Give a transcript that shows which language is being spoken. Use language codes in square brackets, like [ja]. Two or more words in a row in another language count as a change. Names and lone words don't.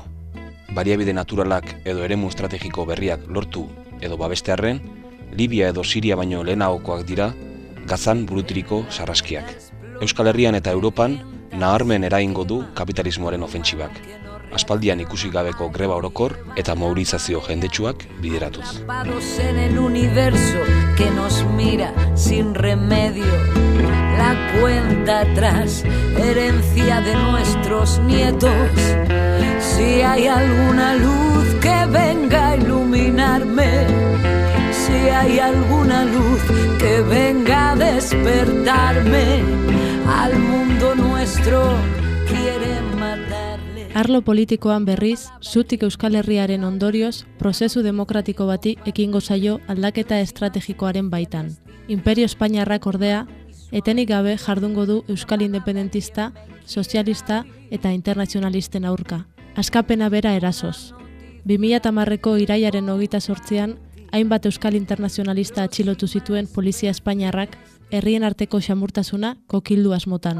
[eu] Baliabide naturalak edo eremu estrategiko berriak lortu edo babestearren, Libia edo Siria baino lehenagokoak dira Gazan burutiriko sarraskiak. Euskal Herrian eta Europan naharmen eragingo du kapitalismoaren ofentsibak. Aspaldian ikusi gabeko greba orokor eta mobilizazio jendetsuak bideratuz. [es] En el universo que nos mira sin remedio, la cuenta atrás, herencia de nuestros nietos. Si hay alguna luz que venga a iluminarme, si hay alguna luz que venga a despertarme, al mundo nuestro quiere matarle. [eu] Arlo politikoan berriz, zutik Euskal Herriaren ondorioz, prozesu demokratiko bati ekingo zaio aldaketa estrategikoaren baitan. Imperio Espainiarrak ordea, etenik gabe jardungo du Euskal Independentista, Sozialista eta Internazionalisten aurka. Askapena bera erasoz. 2010ko irailaren 28an, hainbat Euskal Internazionalista atxilotu zituen polizia Espainiarrak herrien arteko xamurtasuna kokildu asmotan.